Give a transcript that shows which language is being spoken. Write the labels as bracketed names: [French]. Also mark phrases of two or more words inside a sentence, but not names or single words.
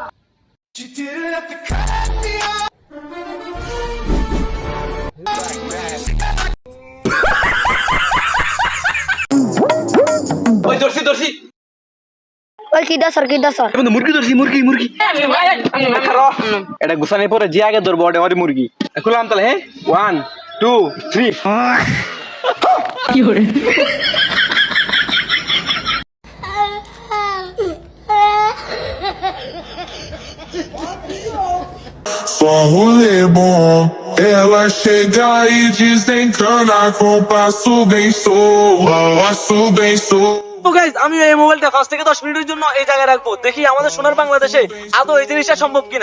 [Bangla] ওই দর্শি দর্শি ওই কি দাসর বন্ধু মুরগি দর্শি মুরগি মুরগি এটা গুছানোর পরে যে আগে ধরবো ওটা আমার মুরগি। খুললাম তাহলে। হ্যাঁ 1 2 3 কি করে [Portuguese] Ela chega e desencana com passo bem solto. [Bangla] তো গাইস আমি এই মোবাইলটা 5 থেকে 10 মিনিটের জন্য এই জায়গায় রাখবো, দেখি আমাদের সোনার বাংলাদেশে আদৌ এই জিনিসটা সম্ভব কিনা।